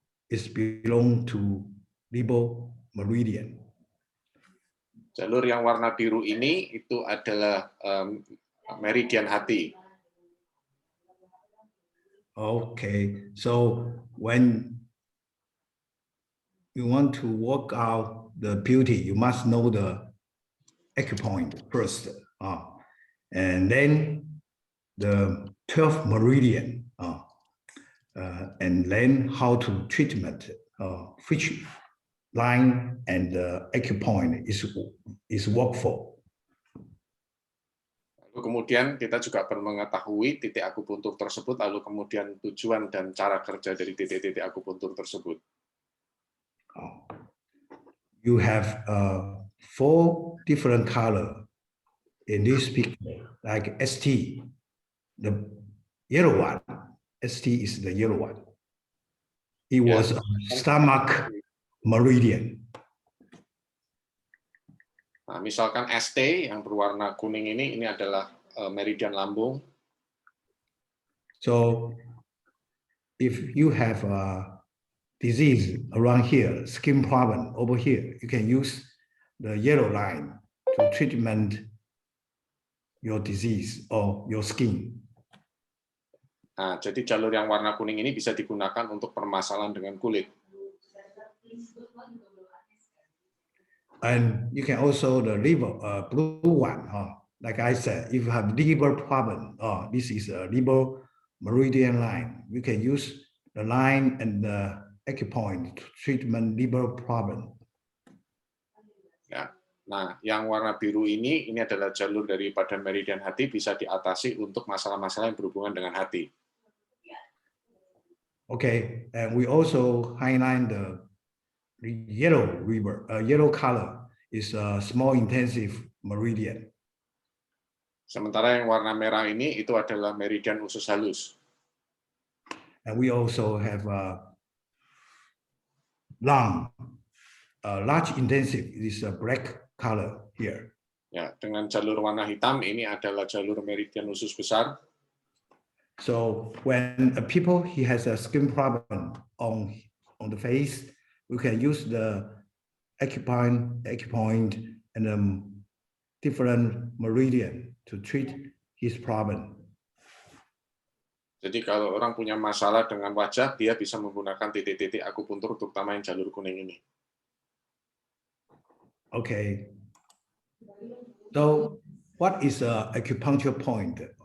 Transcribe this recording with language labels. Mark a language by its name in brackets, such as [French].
[English] It belong to liver meridian. [Indonesian] Jalur yang warna biru ini itu adalah meridian hati. [English] Okay, so when you want to work out the beauty, you must know the acupoint first, and then the 12th meridian, and then how to treatment, which line and the acupoint is work for. [Indonesian] Lalu kemudian kita juga perlu mengetahui titik akupuntur tersebut, lalu kemudian tujuan dan cara kerja dari titik-titik akupuntur tersebut. [English] You have 4 different color in this picture, like ST, the yellow one. ST is the yellow one. It was a stomach meridian. [Indonesian] Nah, misalkan ST yang berwarna kuning ini adalah meridian lambung. [English] So if you have a disease around here, skin problem over here, you can use the yellow line to treatment your disease or your skin. [Indonesian] Nah, jadi jalur yang warna kuning ini bisa digunakan untuk permasalahan dengan kulit. [English] And you can also the liver blue one, like I said, if you have liver problem, this is a liver meridian line. You can use the line and the acupoint to treatment liver problem. [Indonesian] Ya. Nah, yang warna biru ini adalah jalur daripada meridian hati, bisa diatasi untuk masalah-masalah yang berhubungan dengan hati. [English] Okay, and we also highlight the yellow river, yellow color is a small intensive meridian. [Indonesian] Sementara yang warna merah ini itu adalah meridian usus halus. [English] And we also have a large intensive is a black color here. [Indonesian] Ya, dengan jalur warna hitam ini adalah jalur meridian usus besar. [English] So when a people he has a skin problem on the face, we can use the acupoint and different meridian to treat his problem. [Indonesian] Jadi kalau orang punya masalah dengan wajah, dia bisa menggunakan titik-titik akupuntur, terutama yang jalur kuning ini. [English] Okay. So what is a acupuncture point?